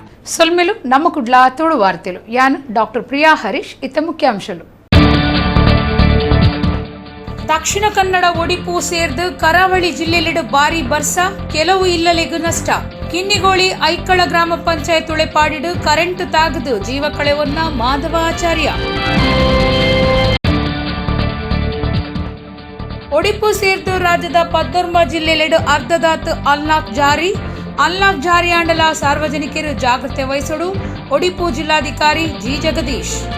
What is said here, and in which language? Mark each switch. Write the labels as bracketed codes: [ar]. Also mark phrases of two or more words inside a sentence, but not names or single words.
[tcy] ಸೊಲ್ಮೆಲು ನಮ್ಮ ಕುಡ್ಲ ತೋಡು ವಾರ್ತಲು ಯಾನ್ ಡಾಕ್ಟರ್ ಪ್ರಿಯಾ ಹರೀಶ್ ಇತ ಮುಖ್ಯಾಂಶಾಲು. ದಕ್ಷಿಣ ಕನ್ನಡ ಒಡಿಪು ಸೇರ್ದು ಕರಾವಳಿ ಜಿಲ್ಲೆಲೆಡು ಭಾರಿ ಬರ್ಸ ಕೆಲವು ಇಲ್ಲಲೆಗು ನಷ್ಟ. ಕಿನ್ನಿಗೋಳಿ ಐಕ್ಕಳ ಗ್ರಾಮ ಪಂಚಾಯತ್ ಉಳೆಪಾಡಿಡು ಕರೆಂಟ್ ತಾಗದು ಜೀವ ಕಳೆವನ್ನ ಮಾಧವ ಆಚಾರ್ಯ. ಒಡಿಪು ಸೇರ್ದು ರಾಜ್ಯದ 14 ಜಿಲ್ಲೆಲೆಡು ಅರ್ಧದಾತು ಅನ್ಲಾಕ್ ಜಾರಿ ಆಂಡಲ ಸಾರ್ವಜನಿಕರು ಜಾಗೃತಿ ವಹಿಸಲು ಒಡಿಪು ಜಿಲ್ಲಾಧಿಕಾರಿ ಜಿ ಜಗದೀಶ್.